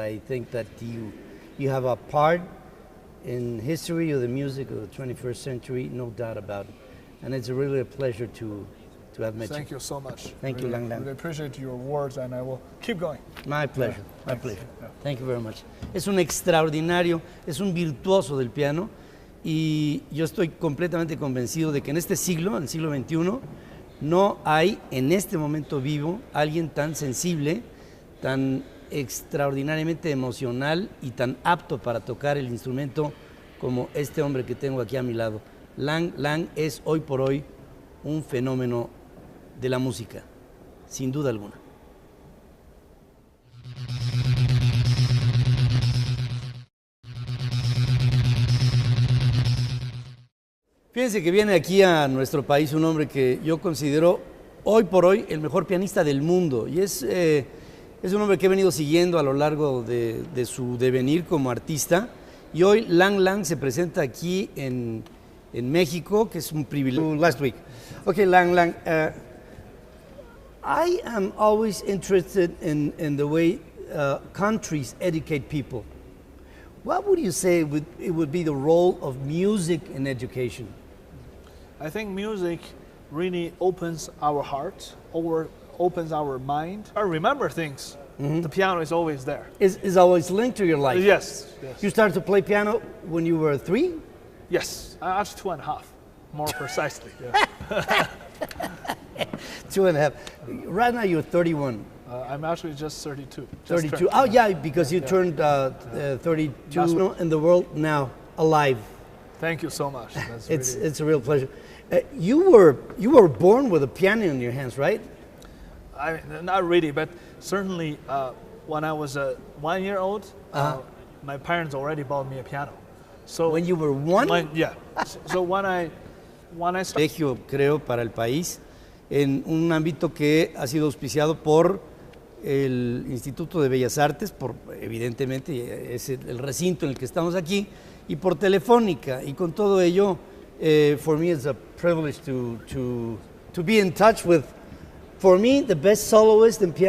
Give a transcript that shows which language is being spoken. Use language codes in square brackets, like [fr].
[en] I think that you have a part in history of the music of the 21st century, no doubt about it. And it's really a pleasure to have met you. Thank you so much. Thank you, Lang Lang. I appreciate your words, and I will keep going. My pleasure, my pleasure. Thank you very much. [es] Es un extraordinario, es un virtuoso del piano, y yo estoy completamente convencido de que en este siglo, en el siglo XXI, no hay en este momento vivo alguien tan sensible, tan extraordinariamente emocional y tan apto para tocar el instrumento como este hombre que tengo aquí a mi lado. Lang Lang es hoy por hoy un fenómeno de la música, sin duda alguna. Fíjense que viene aquí a nuestro país un hombre que yo considero hoy por hoy el mejor pianista del mundo, y es un hombre que he venido siguiendo a lo largo de su devenir como artista, y hoy Lang Lang se presenta aquí en México, que es un privilegio. [en] Last week. Okay, Lang Lang, I am always interested in the way countries educate people. What would you say it would be the role of music in education? I think music really opens our heart, or opens our mind. I remember things. The piano is always there. Is always linked to your life? Yes. You started to play piano when you were 3? Yes, actually 2.5, more precisely. Yeah. 2.5. Right now you're 31. I'm actually just 32. 32. Oh yeah, because you turned 32 in the world now, alive. Thank you so much. That's it's a real pleasure. You were born with a piano in your hands, right? Not really, but certainly when I was 1 year old, my parents already bought me a piano. So when you were 1? Yeah. So when I started. [es] Colegio, creo, para el país, en un ámbito que ha sido auspiciado por el Instituto de Bellas Artes, evidentemente es el recinto en el que estamos aquí, y por Telefónica, y con todo ello, [en] for me it's a privilege to be in touch with, for me, the best soloist in piano.